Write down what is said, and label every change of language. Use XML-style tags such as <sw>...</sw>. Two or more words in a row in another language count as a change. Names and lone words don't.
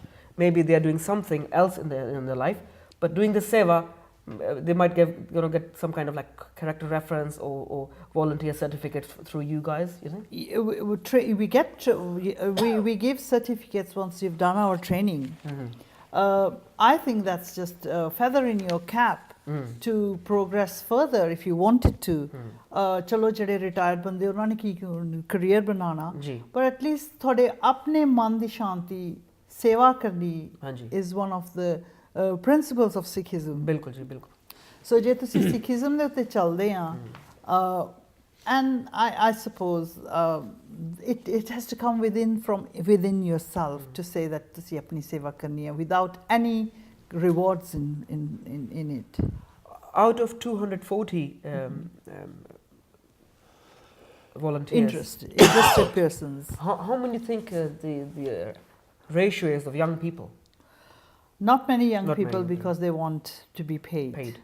<en>Maybe they are doing something else in their life, but doing the seva they might get some kind of like character reference or volunteer certificate through you guys, you think? We give certificates once you've done our training. I think that's just a feather in your cap to progress further if you wanted to.</en> <pa>ਚਲੋ ਜਿਹੜੇ retired ਬੰਦੇ ਉਹਨਾਂ ਨੇ ਕੀ career ਬਣਾਉਣਾ,</pa> <en>but at least</en> <pa>ਤੁਹਾਡੇ ਆਪਣੇ ਮਨ ਦੀ ਸ਼ਾਂਤੀ ਸੇਵਾ ਕਰਨੀ</pa> <en>is one of the principles of Sikhism.</en> <pa>ਬਿਲਕੁਲ ਜੀ, ਬਿਲਕੁਲ. So ਜੇ ਤੁਸੀਂ Sikhism ਦੇ ਉੱਤੇ ਚੱਲਦੇ ਆ,</pa> <en>and I suppose it has to come within yourself to say that</en> <pa>ਤੁਸੀਂ ਆਪਣੀ ਸੇਵਾ ਕਰਨੀ ਹੈ</pa> <en>without any rewards in it. Out of 240 volunteers, interested persons, how many think the ratio is of young people? Not many young people, because they want to be paid.</en>